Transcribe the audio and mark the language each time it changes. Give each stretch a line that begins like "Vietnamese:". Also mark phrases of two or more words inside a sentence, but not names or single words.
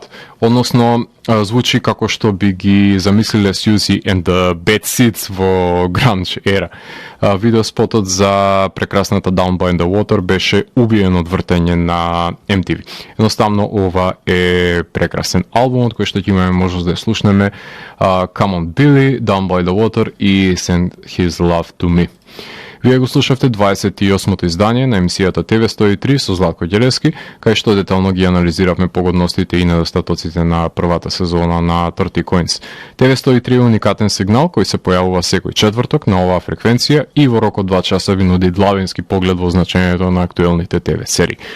Macedonian: Односно, звучи како што би ги замислиле Сјузи and the Bad Seeds во гранж ера. Видеоспотот за прекрасната Down by the Water беше убиен од вртење на MTV. Едноставно, ова е прекрасен албум, од кој што ќе имаме можност да ја слушнеме Come on Billy, Down by the Water и Send His Love to Me. Вие го слушавте 28-то издание на емисијата TV103 со Златко Ѓелевски, кај што детално ги анализиравме погодностите и недостатоците на првата сезона на 30 Coins. TV103 е уникатен сигнал кој се појавува секој четврток на оваа фреквенција и во рок од 2 часа ви нуди длабински поглед во значењето на актуелните ТВ серии.